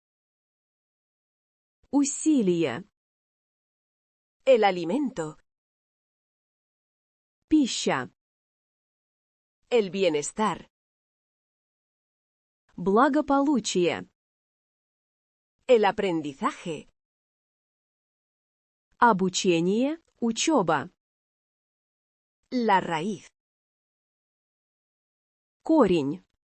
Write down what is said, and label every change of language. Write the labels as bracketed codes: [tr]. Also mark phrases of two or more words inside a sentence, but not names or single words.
[ru] Усилие. [es] El alimento. [ru] Пища. [es] El bienestar. Благополучие. El aprendizaje. [ru] Обучение, учеба. [es] La raíz. [ru] Корень.